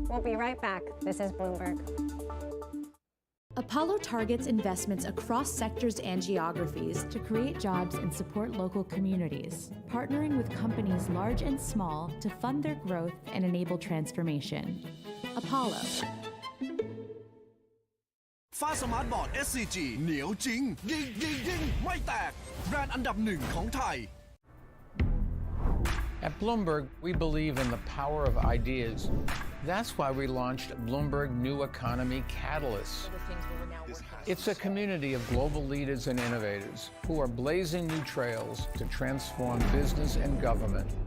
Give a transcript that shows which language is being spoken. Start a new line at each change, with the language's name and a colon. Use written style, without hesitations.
English: We'll be right back. This is Bloomberg. Apollo targets investments across sectors and geographies to create jobs and support local communities, partnering with companies large and small to fund their growth and enable transformation. Apollo.
Thai: ฟ้าสมาร์ทบอร์ด SCG เหนียวจริงยิงไม่แตกแบรนด์อันดับหนึ่งของไทย
English: At Bloomberg, we believe in the power of ideas. That's why we launched Bloomberg New Economy Catalyst. It's a community of global leaders and innovators who are blazing new trails to transform business and government.